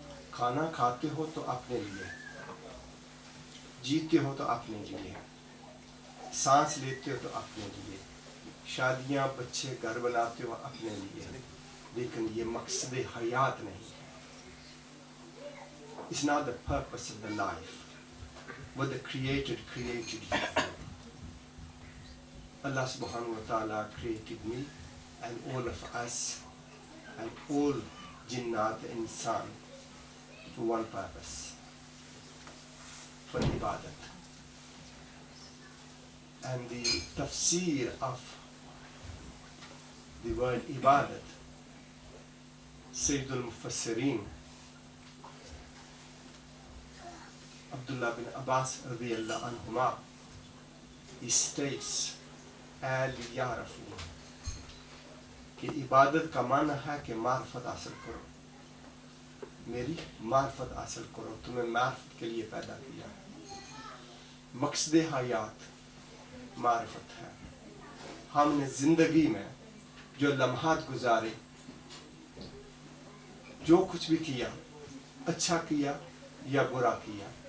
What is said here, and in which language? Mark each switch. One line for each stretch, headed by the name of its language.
Urdu: کھانا کھاتے ہو تو اپنے لیے, جیتے ہو تو اپنے لیے, سانس لیتے ہو تو اپنے لیے, شادیاں بچے گھر بناتے ہو اپنے لیے, لیکن یہ مقصد حیات نہیں ہے.
English: It's not the purpose of the life. What the created you. Allah subhanahu wa ta'ala created me and all of us and all jinnat and insan for one purpose, for ibadat. And the tafsir of the word ibadat, Sayyidul Mufassirin Abdullah bin Abbas radiyallahu anhuma, he states
Arabic: لِيَعْرَفُوا
Urdu: کہ عبادت کا معنی ہے کہ معرفت حاصل کرو, میری معرفت حاصل کرو. تمہیں معرفت کے لیے پیدا کیا. مقصد حیات معرفت ہے. ہم نے زندگی میں جو لمحات گزارے, جو کچھ بھی کیا, اچھا کیا یا برا کیا,